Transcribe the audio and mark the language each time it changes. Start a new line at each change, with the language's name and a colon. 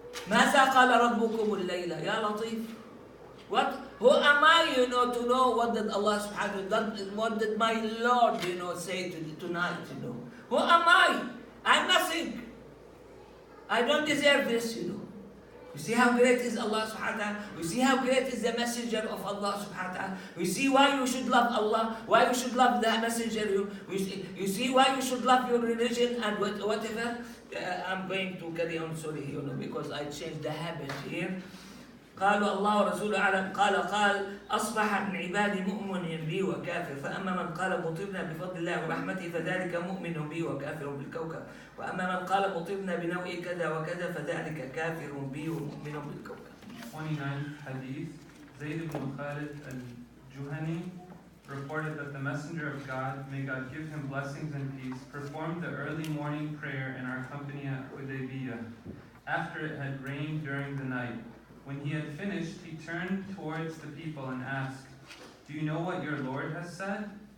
Arabic: ماذا قال ربكم الليلة يا لطيف?
English: Who am I, to know what did Allah subhanahu wa ta'ala, what did my Lord, say tonight, Who am I? I'm nothing. I don't deserve this, You see how great is Allah subhanahu wa ta'ala? You see how great is the messenger of Allah subhanahu wa ta'ala? You see why you should love Allah? Why you should love the messenger? You see why you should love your religion and whatever? I'm going to carry on, sorry, because I changed the habit here.
Arabic: قالوا الله ورسوله أعلم قال أصبح من عبادي مؤمن بي وكافر فأما من قال مطرنا بفضل الله ورحمته فذلك مؤمن بي وكافر بالكوكب وأما من قال مطرنا بنوء كذا وكذا فذلك كافر بي ومؤمن بالكوكب.
English: 29th Hadith. Zayd ibn Khalid al-Juhani reported that the Messenger of God, may God give him blessings and peace, performed the early morning prayer in our company at Hudaybiyah after it had rained during the night. When he had finished, he turned towards the people and asked, "Do you know what your Lord has said?"